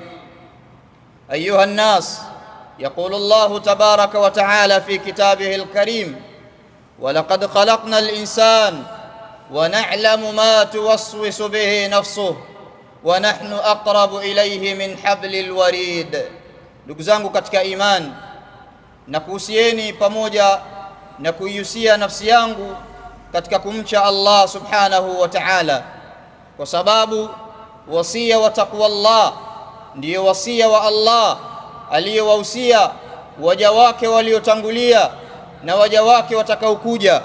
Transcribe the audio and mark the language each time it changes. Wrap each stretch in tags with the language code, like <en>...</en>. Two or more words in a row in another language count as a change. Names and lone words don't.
<ar>أيها الناس، يقول الله تبارك وتعالى في كتابه الكريم: ولقد خلقنا الإنسان ونعلم ما توسوس به نفسه ونحن أقرب إليه من حبل الوريد.</ar> <sw>Ndugu zangu katika imani, nakuhusieni pamoja na kuihusia nafsi yangu katika kumcha</sw> <ar>الله سبحانه وتعالى,</ar> <sw>kwa sababu wasia wa</sw> <ar>تقوى الله</ar> <sw>ndiyo wasia wa Allah aliyowahusia waja wake waliotangulia na waja wake watakaokuja.</sw>